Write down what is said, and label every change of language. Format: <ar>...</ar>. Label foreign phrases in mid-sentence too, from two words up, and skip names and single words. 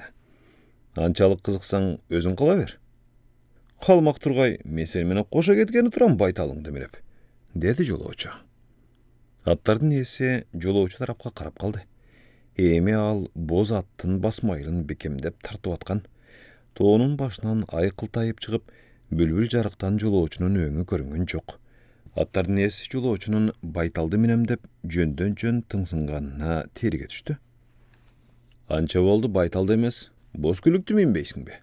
<ky>Анчалык кызыксаң өзүң кала бер. Калмак тургай, мен сени менен кошо кеткени турам байталың демелеп, деди жолоочу. Аттардын ээси жолоочу тарапка карап калды. Эми ал боз аттын басмайылын бекемдеп тартып аткан. Тоонун башынан ай кылтайып чыгып, бүлбүл жарыктан жолоочунун өңү көрүнгөн жок. Аттардын ээси жолоочунун байталды менем деп жөндөн жөн тыңсынганына териге түштү. Анча болду байталды эмес, боз күлүктү минбейсиңби?</ky>